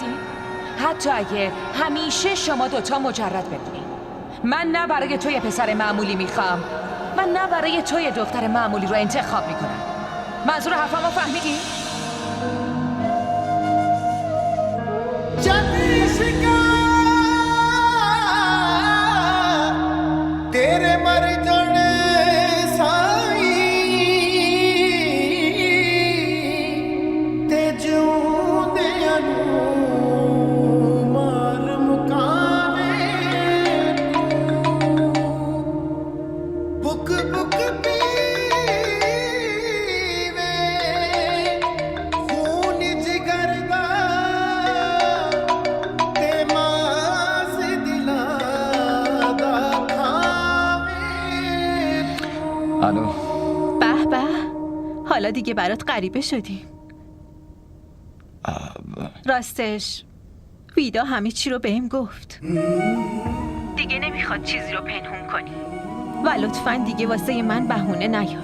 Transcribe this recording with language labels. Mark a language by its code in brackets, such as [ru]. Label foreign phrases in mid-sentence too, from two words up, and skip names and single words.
[fa] حتی اگه همیشه شما دوتا مجرد ببینی. من نه برای تو یه پسر معمولی میخوام و نه برای تو یه دختر معمولی رو انتخاب میکنم. منظور حرفمو فهمیدی؟ [pa] ਤੇਰੇ ਮਰ ਜਾਣੇ ਸਾਈਂ ਤੇ ਜਿਉਂਦਿਆਂ ਨੂੰ ਮਾਰ ਮੁਕਾਵੇ ਬੁੱਕ ਬੁੱਕ ਪੀਵੇ ਖ਼ੂਨ ਜਿਗਰ ਦਾ ਤੇ ਮਾਸ ਦਿਲਾਂ ਦਾ [fa] الو. به به، حالا دیگه برات غریبه شدیم. راستش ویدا همه چی رو بهم گفت. دیگه نمیخواد چیزی رو پنهون کنی و لطفاً دیگه واسه من بهونه نیار.